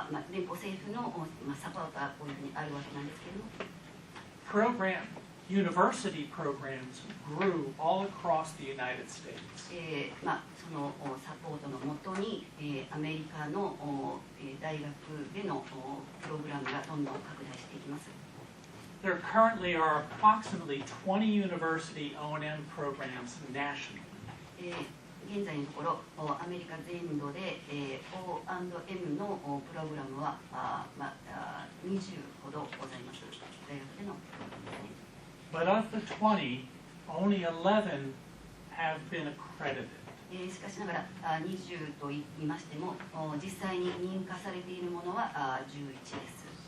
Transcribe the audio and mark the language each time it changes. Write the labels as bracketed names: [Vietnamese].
[Japanese] 連邦政府のサポートはこういうふうにあるわけなんですけれども、 [English] university programs grew all across the United States. [Japanese] そのサポートのもとに、アメリカの大学でのプログラムがどんどん拡大していきます。 [English] There currently are approximately 20 university O&M programs nationally. [Japanese] 現在のところアメリカ全土で、O&M のプログラムは20ほどございます。大学でのプログラムですね。 [English] But of the 20, only 11 have been accredited. [Japanese] しかしながら20と言いましても実際に認可されているものは11です。